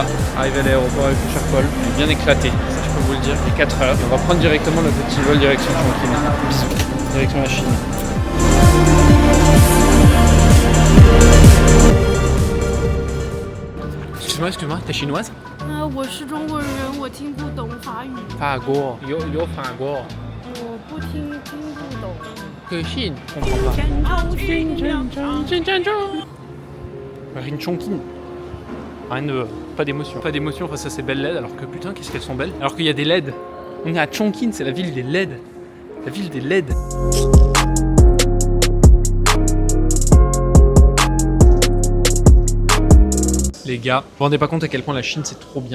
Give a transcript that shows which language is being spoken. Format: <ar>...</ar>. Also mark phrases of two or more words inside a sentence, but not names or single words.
<fr>Arrivé à l'aéroport avec le cher Paul. Il est bien éclaté, ça je peux vous le dire. Il est 4 heures. Et on va prendre directement le petit vol direction Chongqing. Bisous. Direction la Chine. Excuse-moi, t'es chinoise?</fr> <zh>我是中国人，我听不懂法语。法国，有法国。我不听不懂。</zh> <fr>Que Chine, je comprends pas. Rin Chongqing. Rien de... Pas d'émotion. Pas d'émotion face à ces belles LED, alors que putain, qu'est-ce qu'elles sont belles. Alors qu'il y a des LED. On est à Chongqing, c'est la ville des LED. La ville des LED. Les gars, vous vous rendez pas compte à quel point la Chine c'est trop bien.</fr>